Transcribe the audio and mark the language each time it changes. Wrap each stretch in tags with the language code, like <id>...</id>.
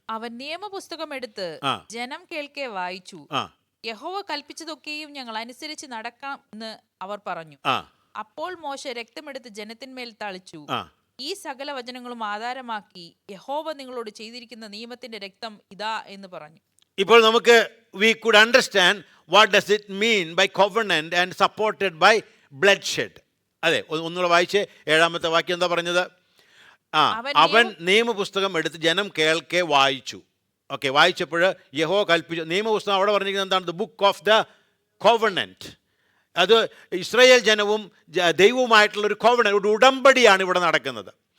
<ml>അവൻ നിയമപുസ്തകം എടുത്ത് ജനം കേൾക്കെ വായിച്ചു. യഹോവ കൽപ്പിച്ചതൊക്കെയും ഞങ്ങൾ അനുസരിച്ച് നടക്കാം എന്ന് അവർ പറഞ്ഞു. അപ്പോൾ മോശെ രക്തമെടുത്ത് ജനത്തിന്മേൽ തളിച്ചു. ഈ സകല വചനങ്ങളും ആധാരമാക്കി യഹോവ നിങ്ങളോട് ചെയ്തിരിക്കുന്ന നിയമത്തിന്റെ രക്തം ഇതാ എന്ന് പറഞ്ഞു. ഇപ്പോൾ നമുക്ക്</ml> <en>we could understand what does it mean by covenant and supported by bloodshed.</en> <ml>അതെ, ഒന്നുകൂടെ വായിച്ച് 7ാമത്തെ വാക്യം എന്താ പറഞ്ഞത്? അവൻ നിയമപുസ്തകം എടുത്ത് ജനം കേൾക്കെ വായിച്ചു. ഓക്കെ, വായിച്ചപ്പോൾ യഹോവ കൽപ്പിച്ചു. നിയമപുസ്തകം അവിടെ പറഞ്ഞിരിക്കുന്നത് എന്താണ്?</ml> <en>The book of the covenant.</en> <ml>അത് ഇസ്രായേൽ ജനവും ദൈവവുമായിട്ടുള്ളൊരു കോവണന്റ്, ഒരു ഉടമ്പടിയാണ് ഇവിടെ നടക്കുന്നത്.</ml>